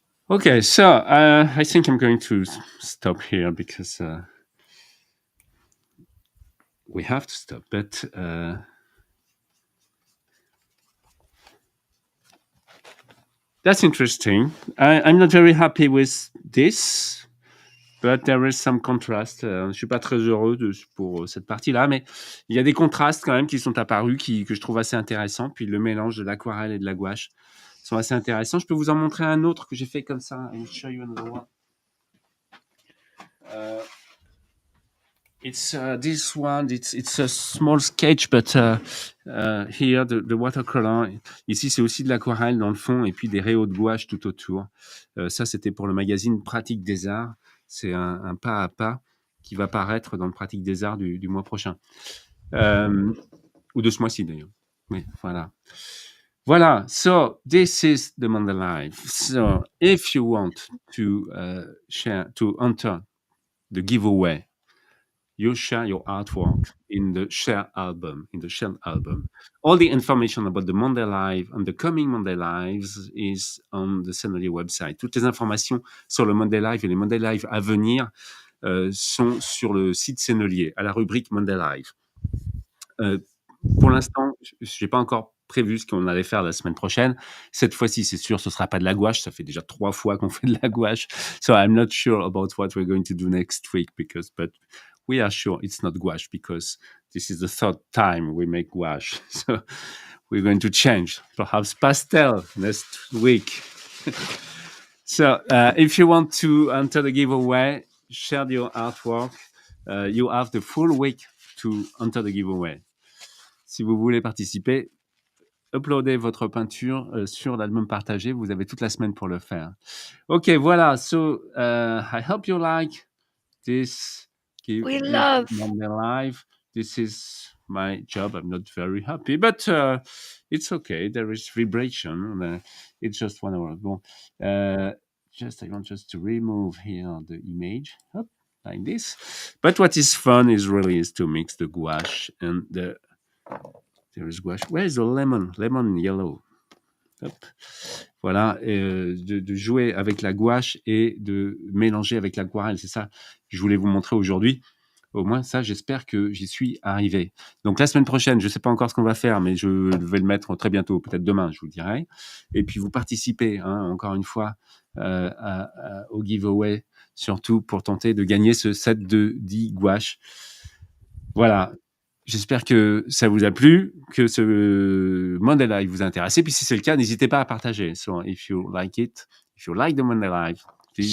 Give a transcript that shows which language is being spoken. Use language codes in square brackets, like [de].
[en] Okay, so I think I'm going to stop here because we have to stop. But that's interesting. I'm not very happy with this, but there is some contrast. [fr] Je suis pas très heureux pour cette partie-là, mais il y a des contrastes quand même qui sont apparus, que je trouve assez intéressants. Puis le mélange de l'aquarelle et de la gouache sont assez intéressants. Je peux vous en montrer un autre que j'ai fait comme ça. [en] I will show you another one. It's this one. It's a small sketch, but here the watercolor. [fr] Ici, c'est aussi de l'aquarelle dans le fond et puis des rayons de gouache tout autour. Ça, c'était pour le magazine Pratique des Arts. C'est un pas à pas qui va paraître dans le Pratique des Arts du mois prochain. Ou de ce mois-ci d'ailleurs. Oui, voilà. Voilà. [en] So this is the Monday Live. So if you want to enter the giveaway, you share your artwork in the share album, All the information about the Monday Live and the coming Monday Lives is on the Sennelier website. [fr] Toutes les informations sur le Monday Live et les Monday Live à venir sont sur le site Sennelier, à la rubrique Monday Live. Pour l'instant, je n'ai pas encore prévu ce qu'on allait faire la semaine prochaine. Cette fois-ci, c'est sûr, ce ne sera pas de la gouache. Ça fait déjà 3 fois qu'on fait de la gouache. [en] So I'm not sure about what we're going to do next week, but we are sure it's not gouache because this is the 3rd time we make gouache. So we're going to change. Perhaps pastel next week. So, if you want to enter the giveaway, share your artwork. You have the full week to enter the giveaway. [fr] Si vous voulez participer, uploadez votre peinture sur l'album partagé. Vous avez toute la semaine pour le faire. [en] Ok, voilà. So, I hope you like this. We love. Monday Live. This is my job. I'm not very happy, but it's okay. There is vibration. It's just 1 hour. Bon, I want just to remove here the image. Hop, like this. But what is fun is to mix the gouache and there is gouache. Where is the lemon? Lemon yellow. Hop. [fr] Voilà, de jouer avec la gouache et de mélanger avec l'aquarelle. C'est ça que je voulais vous montrer aujourd'hui. Au moins, ça, j'espère que j'y suis arrivé. Donc, la semaine prochaine, je ne sais pas encore ce qu'on va faire, mais je vais le mettre très bientôt, peut-être demain, je vous le dirai. Et puis, vous participez, encore une fois, au giveaway, surtout pour tenter de gagner ce set de 10 gouaches. Voilà. J'espère que ça vous a plu, que ce Monday Live vous a intéressé. Puis si c'est le cas, n'hésitez pas à partager. [en] So if you like it, if you like the Monday Live, please